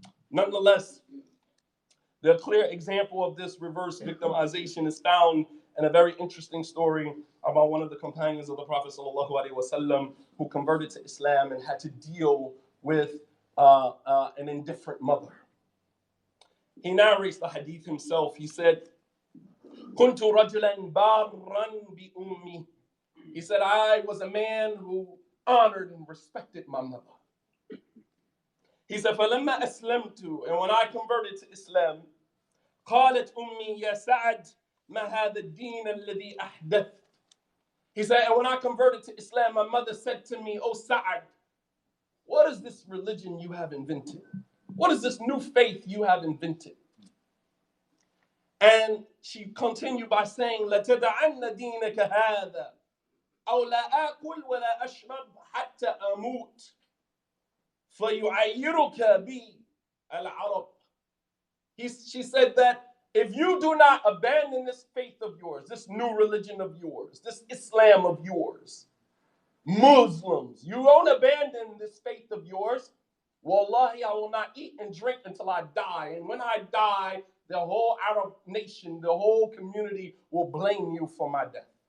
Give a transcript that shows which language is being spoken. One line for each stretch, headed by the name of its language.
English: Nonetheless, the clear example of this reverse victimization is found in a very interesting story about one of the companions of the Prophet ﷺ who converted to Islam and had to deal with an indifferent mother. He narrates the hadith himself. He said,
Arabic: "Kuntu rajulan barran bi ummi."
English: He said, "I was a man who honored and respected my mother." He said,
Arabic: فَلَمَّا أَسْلَمْتُ,
English: and when I converted to Islam,
Arabic: قالت أمي يا سعد ما هذا الدين الذي أحدثت.
English: He said, and when I converted to Islam, my mother said to me, "Oh Sa'ad, what is this religion you have invented? What is this new faith you have invented?" And she continued by saying,
Arabic: لَتَدَعَنَّ دِينَكَ هَذَا أو لا آكل ولا أشرب حتى أموت فيعيرك بي العرب.
English: She said that if you do not abandon this faith of yours, this new religion of yours, this Islam of yours, Muslims, you don't abandon this faith of yours. Wallahi, I will not eat and drink until I die. And when I die, the whole Arab nation, the whole community will blame you for my death.